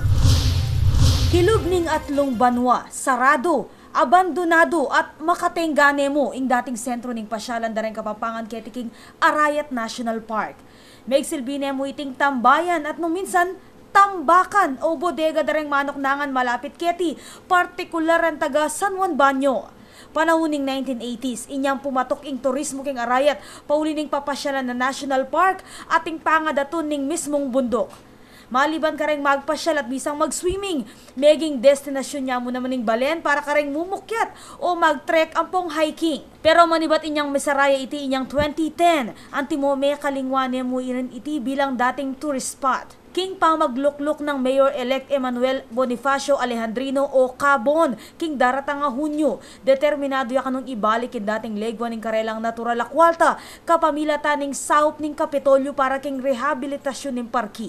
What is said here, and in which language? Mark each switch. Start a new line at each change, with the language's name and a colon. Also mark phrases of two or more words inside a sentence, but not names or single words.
Pampanga: Hilog ning atlong banwa, sarado, abandonado at makatenggane mo ing dating sentro ning pasyalan dareng Kapampangan keti king Arayat National Park. May silbine mo iting tambayan at nung minsan tambakan o bodega dareng manoknangan malapit keti, partikular ang taga San Juan Banyo. Panahuning 1980s, inyang pumatok ing turismo king Arayat, pauli ning papasyalan na National Park ating pangadaton ning mismong bundok. Maliban ka rin magpasyal at bisang mag-swimming, meging destinasyon niya mo naman ng Balen para ka rin mumukyat o mag-trek ang pong hiking. Pero manibat inyang mesaraya iti inyang 2010, antimome kalingwane mo irin iti bilang dating
English: tourist spot.
Pampanga: King pamaglukluk ng Mayor-elect Emmanuel Bonifacio Alejandrino o Cabon, king daratang nga Hunyo, determinado ya kanong ibalik king dating legwa ning karelang natural akwalta, kapamilata ning saup ning Kapitolyo para king rehabilitasyon ning parki.